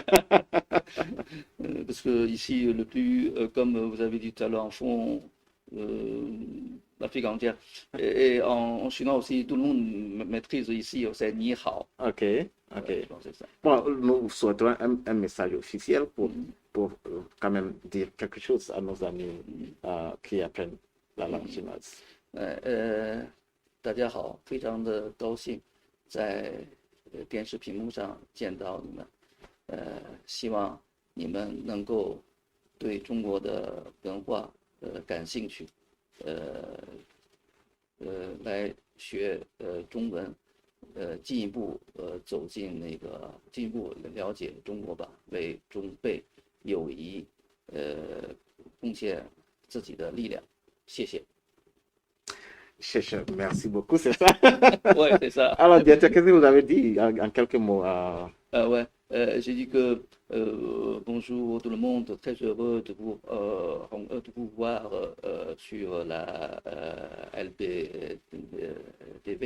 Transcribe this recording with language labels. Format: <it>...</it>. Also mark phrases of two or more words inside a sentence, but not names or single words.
<fr>Parce que ici, le plus, comme vous avez dit tout à l'heure, en fond, l'Afrique entière, et en chinois aussi, tout le monde maîtrise ici, c'est</fr> <zh>你好.</zh> <fr>OK, OK. Je pense que c'est ça. Bon, nous souhaitons un message officiel pour quand même dire quelque chose à nos amis qui apprennent la langue chinoise.</fr> <zh>大家好，非常的高兴在电视屏幕上见到你们，希望你们能够对中国的文化感兴趣，来学中文，进一步走进进一步了解中国吧，为中贝友谊贡献自己的力量，谢谢。</zh> <fr>Merci beaucoup, c'est ça? Ouais, c'est ça. Alors, directeur, qu'est-ce que vous avez dit en quelques mots? Ouais, j'ai dit que bonjour tout le monde, très heureux de de vous voir sur la LBTV.</fr>